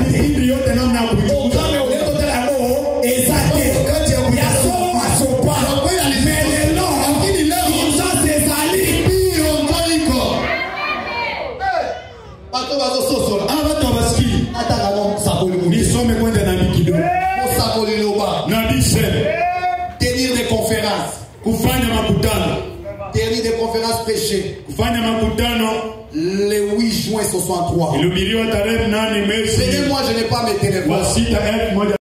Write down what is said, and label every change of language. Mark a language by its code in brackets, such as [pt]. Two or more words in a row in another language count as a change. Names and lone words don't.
[sw] Hivi yote namna ya kuichunguza. Nisome kwenda na kidogo. [fr] Tenir des conférences. [sw] Kufanya makutano. [fr] Tenir des conférences péchées. [sw] Kufanya makutano. [fr] Le 8 juin 63. [sw] Ilihubiriwa tarehe 8 mwezi [fr] Moi, je n'ai pas mes téléphones. [sw] wa 6 1100.